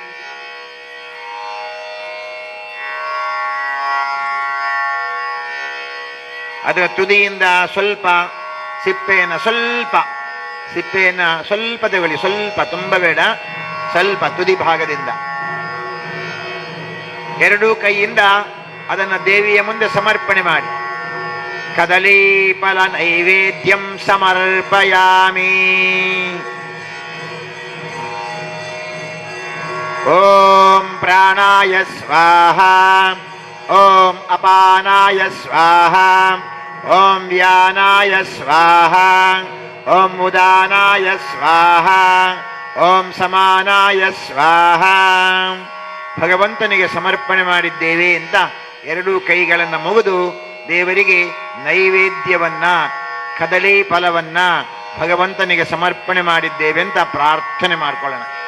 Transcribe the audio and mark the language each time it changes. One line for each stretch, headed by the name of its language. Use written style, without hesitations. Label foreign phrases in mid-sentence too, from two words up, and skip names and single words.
Kannada: ಅದರ ತುದಿಯಿಂದ ಸ್ವಲ್ಪ ಸಿಪ್ಪೆಯನ್ನು ಸ್ವಲ್ಪ ತಗೊಳ್ಳಿ. ಸ್ವಲ್ಪ, ತುಂಬ ಬೇಡ, ಸ್ವಲ್ಪ ತುದಿ ಭಾಗದಿಂದ. ಎರಡೂ ಕೈಯಿಂದ ಅದನ್ನು ದೇವಿಯ ಮುಂದೆ ಸಮರ್ಪಣೆ ಮಾಡಿ.
Sanskrit: ಕದಲೀ ಫಲ ನೈವೇದ್ಯಂ ಸಮರ್ಪಯಾಮಿ. ಓಂ ಪ್ರಾಣಾಯ ಸ್ವಾಹ, ಓಂ ಅಪಾನಾಯ ಸ್ವಾಹ, ಓಂ ವ್ಯಾನಾಯ ಸ್ವಾಹ, ಓಂ ಉದಾನಾಯ ಸ್ವಾಹ, ಓಂ ಸಮಾನಾಯ ಸ್ವಾಹ.
Kannada: ಭಗವಂತನಿಗೆ ಸಮರ್ಪಣೆ ಮಾಡಿದ್ದೇವೆ ಅಂತ ಎರಡೂ ಕೈಗಳನ್ನು ಮುಗಿದು ದೇವರಿಗೆ ನೈವೇದ್ಯವನ್ನ, ಕದಳಿ ಫಲವನ್ನ ಭಗವಂತನಿಗೆ ಸಮರ್ಪಣೆ ಮಾಡಿದ್ದೇವೆ ಅಂತ ಪ್ರಾರ್ಥನೆ ಮಾಡಿಕೊಳ್ಳೋಣ.